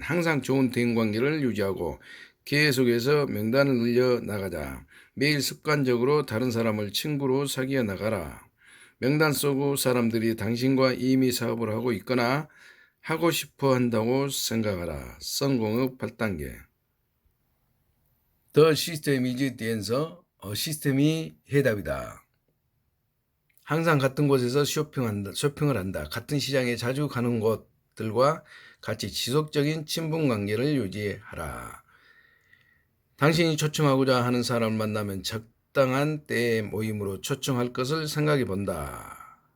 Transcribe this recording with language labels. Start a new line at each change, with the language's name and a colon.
Korean: 항상 좋은 대인관계를 유지하고 계속해서 명단을 늘려 나가자. 매일 습관적으로 다른 사람을 친구로 사귀어 나가라. 명단 속 사람들이 당신과 이미 사업을 하고 있거나 하고 싶어 한다고 생각하라. 성공의 8단계.
English: The system is the answer.
Korean: 시스템이 해답이다. 항상 같은 곳에서 쇼핑을 한다. 같은 시장에 자주 가는 곳들과 같이 지속적인 친분 관계를 유지하라. 당신이 초청하고자 하는 사람을 만나면 적당한 때의 모임으로 초청할 것을 생각해 본다.